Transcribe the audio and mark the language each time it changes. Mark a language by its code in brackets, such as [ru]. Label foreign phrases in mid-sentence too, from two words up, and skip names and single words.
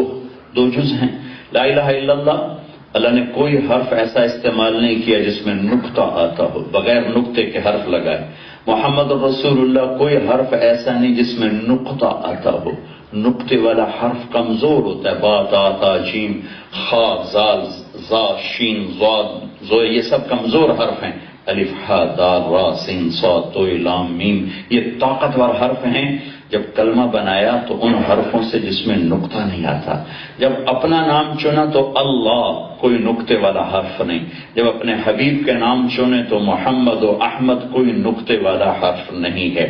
[ur] دو جز ہیں، [ar] لا الہ الا اللہ، [ur] اللہ نے کوئی حرف ایسا استعمال نہیں کیا جس میں نقطہ آتا ہو، بغیر نقطے کے حرف لگائے۔ [ar] محمد الرسول اللہ، [ur] کوئی حرف ایسا نہیں جس میں نقطہ آتا ہو، نقطے والا حرف کمزور ہوتا ہے، با تا تا جیم خا زال زا شین ضاد زو، یہ سب کمزور حرف ہیں، الف ہا دال را سین صاد تو لام میم، یہ طاقتور حرف ہیں۔ جب کلمہ بنایا تو ان حرفوں سے جس میں نقطہ نہیں آتا، جب اپنا نام چنا تو اللہ، کوئی نقطے والا حرف نہیں، جب اپنے حبیب کے نام چنے تو محمد و احمد، کوئی نقطے والا حرف نہیں ہے۔